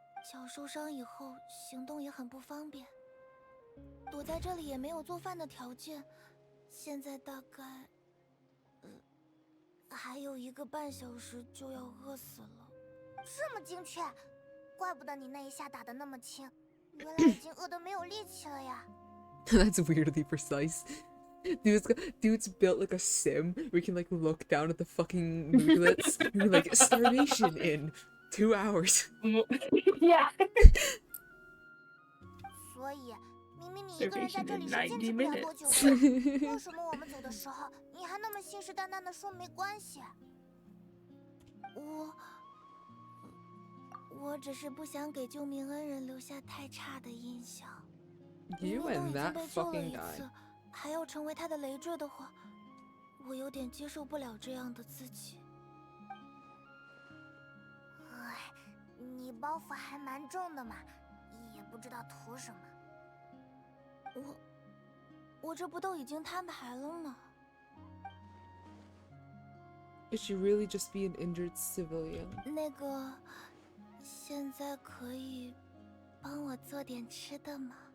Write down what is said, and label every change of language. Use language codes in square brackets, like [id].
[zh] 脚受伤以后，行动也很不方便。躲在这里也没有做饭的条件，现在大概，还有1个半小时就要饿死了。这么精确，怪不得你那一下打得那么轻，原来已经饿得没有力气了呀。 [en] That's weirdly precise. Dude's built like a sim where you can like look down at the fucking moodlets and you're like starvation in 2 hours. Yeah. [zh] 所以。明明你一个人在这里是坚持不了多久的，为什么我们走的时候你还那么信誓旦旦的说没关系？我只是不想给救命恩人留下太差的印象。 [en] You and that fucking guy. [zh] 还要成为他的累赘的话，我有点接受不了这样的自己。哎，你包袱还蛮重的嘛，也不知道图什么。我这不都已经摊牌了吗？ [en] It should really just be an injured civilian. [zh] 那个，现在可以帮我做点吃的吗？